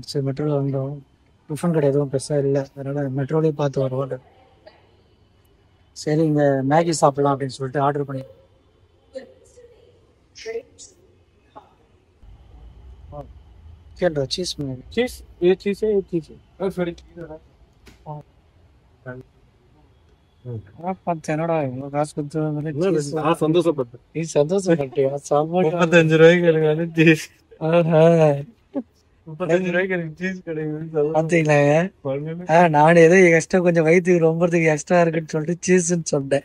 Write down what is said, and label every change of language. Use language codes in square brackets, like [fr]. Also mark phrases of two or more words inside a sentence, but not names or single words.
[ta] சரி மெட்ரோவில் வந்தோம். டிஃபன் கடை எதுவும் பெருசாக இல்லை, அதனால மெட்ரோலேயே பார்த்து வருவோம். சரி இங்கே மேகி சாப்பிடலாம் அப்படின்னு சொல்லிட்டு ஆர்டர் பண்ணி கேட்டோம். சீஸ் மேகி. [hi] चीज ये चीज है, ये चीज है सॉरी [ta] பார்த்து என்னடா இவ்வளோ காசு கொடுத்து நான் சந்தோஷப்பட்டேன். நீ சந்தோஷப்பட்டியா? சாப்பாடு 35 ரூபாய்க்கு எனக்கு வந்து சீஸ் 35 ரூபாய்க்கு எனக்கு சீஸ் கிடைக்குது. பார்த்தீங்களாங்க, நானும் ஏதோ எக்ஸ்ட்ரா கொஞ்சம் வயிற்றுக்கு ரொம்பறதுக்கு எக்ஸ்ட்ரா இருக்குன்னு சொல்லிட்டு சீஸ்ன்னு சொன்னேன்.